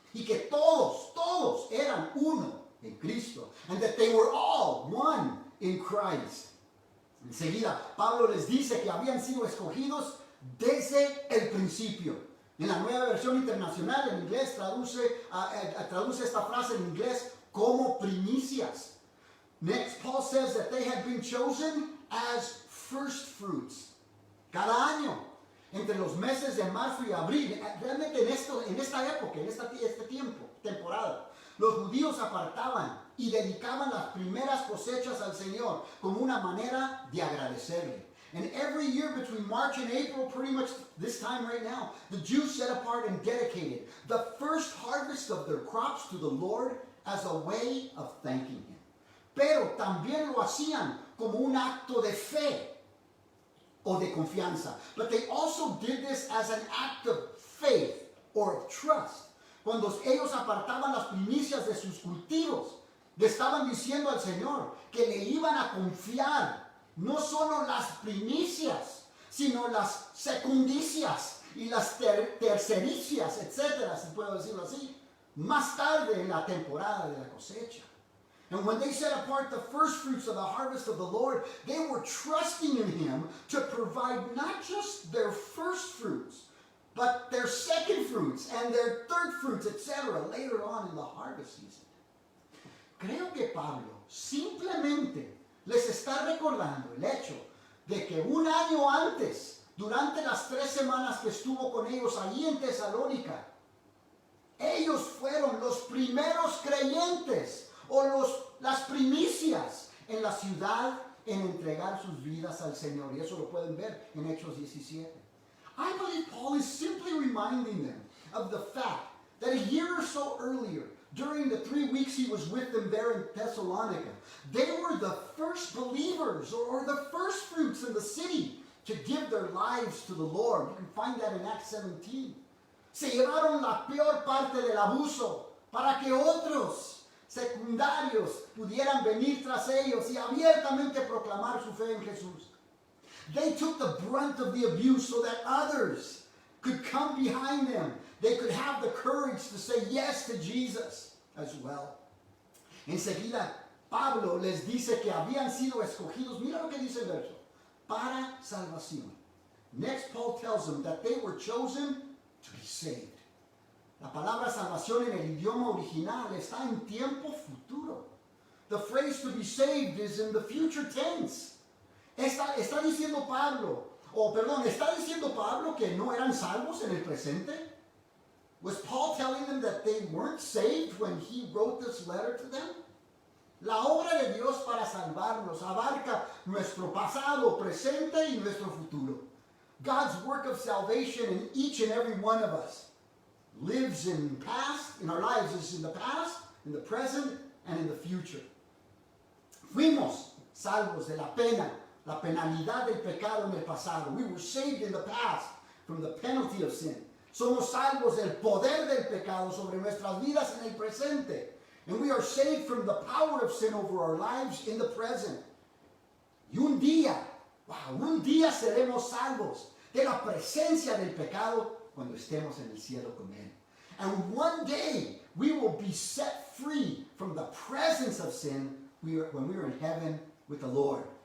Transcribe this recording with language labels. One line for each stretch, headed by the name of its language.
Spanish: Y que todos eran uno en Cristo.
English: And that they were all one in Christ.
Spanish: Enseguida, Pablo les dice que habían sido escogidos desde el principio. En la Nueva Versión Internacional, en inglés, traduce esta frase en inglés como primicias.
English: Next, Paul says that they had been chosen as first fruits.
Spanish: Cada año, entre los meses de marzo y abril, realmente en esta época, en este tiempo, temporada, los judíos apartaban y dedicaban las primeras cosechas al Señor como una manera de agradecerle.
English: And every year between March and April, pretty much this time right now, the Jews set apart and dedicated the first harvest of their crops to the Lord as a way of thanking Him.
Spanish: Pero también lo hacían como un acto de fe o de confianza.
English: But they also did this as an act of faith or of trust.
Spanish: Cuando ellos apartaban las primicias de sus cultivos, le estaban diciendo al Señor que le iban a confiar no solo las primicias, sino las secundicias y las tercericias, etcétera, si puedo decirlo así, más tarde en la temporada de la cosecha.
English: And when they set apart the first fruits of the harvest of the Lord, they were trusting in Him to provide not just their first fruits, but their second fruits and their third fruits, etc., later on in the harvest season.
Spanish: Creo que Pablo simplemente les está recordando el hecho de que un año antes, durante las 3 semanas que estuvo con ellos allí en Tesalónica, ellos fueron los primeros creyentes o las primicias en la ciudad en entregar sus vidas al Señor. Y eso lo pueden ver en Hechos 17.
English: I believe Paul is simply reminding them of the fact that a year or so earlier, during the 3 weeks he was with them there in Thessalonica, they were the first believers or the first fruits in the city to give their lives to the Lord. You can find that in Acts 17.
Spanish: Se llevaron la peor parte del abuso para que otros secundarios pudieran venir tras ellos y abiertamente proclamar su fe en Jesús.
English: They took the brunt of the abuse so that others could come behind them. They could have the courage to say yes to Jesus as well.
Spanish: Enseguida, Pablo les dice que habían sido escogidos. Mira lo que dice el verso. Para salvación.
English: Next, Paul tells them that they were chosen to be saved.
Spanish: La palabra salvación en el idioma original está en tiempo futuro.
English: The phrase to be saved is in the future tense.
Spanish: Está diciendo Pablo que no eran salvos en el presente?
English: Was Paul telling them that they weren't saved when he wrote this letter to them?
Spanish: La obra de Dios para salvarnos abarca nuestro pasado, presente y nuestro futuro.
English: God's work of salvation in each and every one of us lives in our lives is in the past, in the present, and in the future.
Spanish: Fuimos salvos de la penalidad del pecado en el pasado.
English: We were saved in the past from the penalty of sin.
Spanish: Somos salvos del poder del pecado sobre nuestras vidas en el presente.
English: And we are saved from the power of sin over our lives in the present.
Spanish: Y un día seremos salvos de la presencia del pecado cuando estemos en el cielo con Él.
English: And one day we will be set free from the presence of sin when we are in heaven with the Lord.